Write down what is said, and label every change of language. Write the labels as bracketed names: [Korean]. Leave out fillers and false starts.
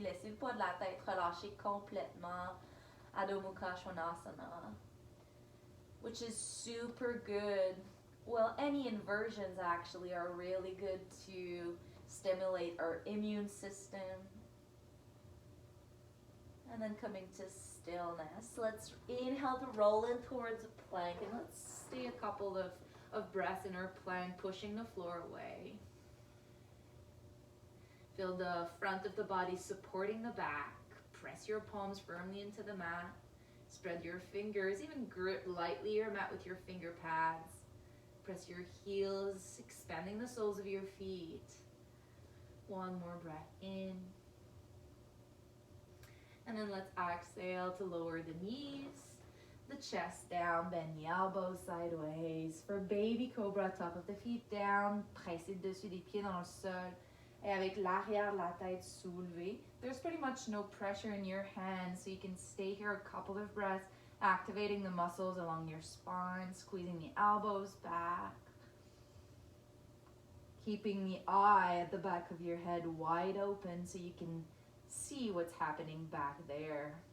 [French] Laissez le poids de la tête relâcher complètement. [English] Adho Mukha Svanasana, which is super good. Well, any inversions actually are really good to stimulate our immune system. And then coming to stillness. Let's inhale to roll in towards a plank, and let's stay a couple of breaths in our plank, pushing the floor away. Feel the front of the body supporting the back. Press your palms firmly into the mat. Spread your fingers, even grip lightly your mat with your finger pads. Press your heels, expanding the soles of your feet. One more breath in. And then let's exhale to lower the knees, the chest down, bend the elbows sideways. For baby cobra, top of the feet down, [French] pressez le dessus des pieds dans le sol. Et avec l'arrière de la tête soulevée. [English] There's pretty much no pressure in your hands, so you can stay here a couple of breaths, activating the muscles along your spine, squeezing the elbows back. Keeping the eye at the back of your head wide open so you can see what's happening back there.